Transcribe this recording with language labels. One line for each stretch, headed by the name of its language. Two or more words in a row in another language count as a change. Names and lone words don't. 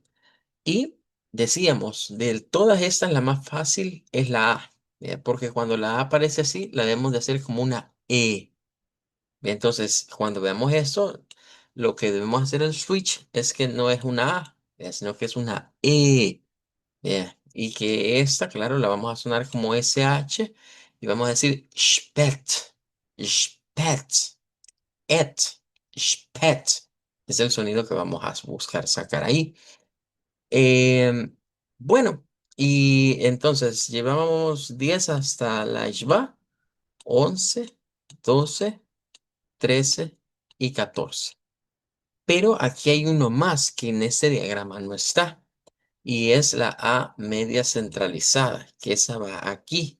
Spanish: Y decíamos, de todas estas, la más fácil es la A, porque cuando la A aparece así, la debemos de hacer como una E. Entonces, cuando veamos esto, lo que debemos hacer el switch es que no es una A, sino que es una E. Y que esta, claro, la vamos a sonar como SH y vamos a decir
German: spät, spät, et, spät.
Spanish: Es el sonido que vamos a buscar sacar ahí. Em, bueno, y entonces llevábamos 10 hasta la Ishba, 11, 12, 13 y 14. Pero aquí hay uno más que en este diagrama no está, y es la A media centralizada, que esa va aquí.